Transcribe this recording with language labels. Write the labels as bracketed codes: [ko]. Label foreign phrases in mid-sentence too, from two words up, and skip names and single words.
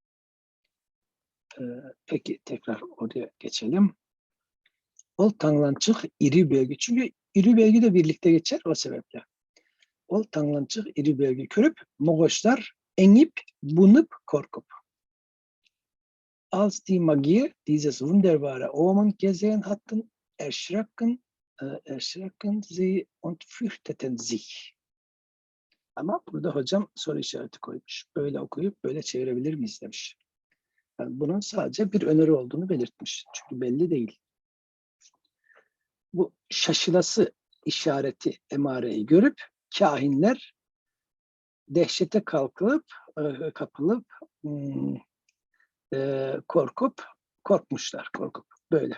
[tr] Peki tekrar oraya geçelim. [otk] Ol tanlançık iri belgi. [tr] Çünkü [otk] iri belgi [tr] de birlikte geçer o sebeple. [otk] Ol tanlançık iri belgi körüp Moğollar enip bunup korkup. [de] Als die Magie dieses wunderbare Omen gesehen hatten, erschrecken Erschrecken Sie und fürchteten sich. [tr] Ama burada hocam soru işareti koymuş. Böyle okuyup böyle çevirebilir miyiz demiş. Yani bunun sadece bir öneri olduğunu belirtmiş. Çünkü belli değil. Bu şaşılası işareti, emareyi görüp kahinler dehşete kapılıp korkmuşlar, böyle.